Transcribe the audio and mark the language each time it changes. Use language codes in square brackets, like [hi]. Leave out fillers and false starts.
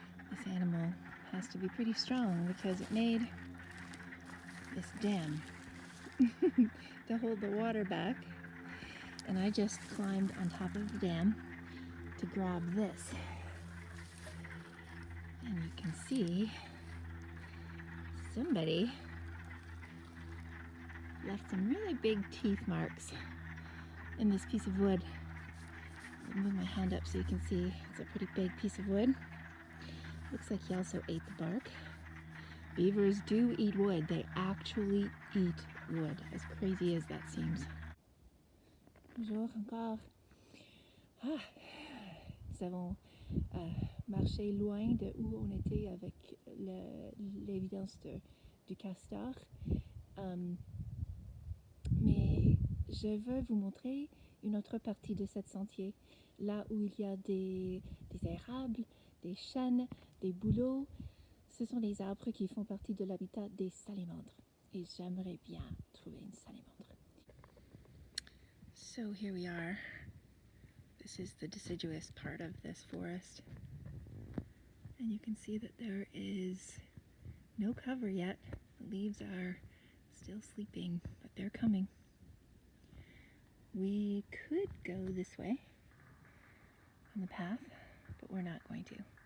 [en] This animal has to be pretty strong because it made this dam to hold the water back, and I just climbed on top of the dam to grab this, and you can see somebody left some really big teeth marks in this piece of wood. I'll move my hand up so you can see it's a pretty big piece of wood. Looks like he also ate the bark. Beavers do eat wood. They actually eat wood, as crazy as that seems. [fr] Bonjour encore. Ah, nous avons marché loin de où on était avec l'évidence du castor. Mais je veux vous montrer une autre partie de cette sentier, là où il y a des érables, des chênes, des bouleaux. Ce sont des arbres qui font partie de l'habitat des salamandres. Et j'aimerais bien trouver une salamandre. [en] So here we are. This is the deciduous part of this forest. And you can see that there is no cover yet. The leaves are still sleeping, but they're coming. We could go this way on the path, but we're not going to.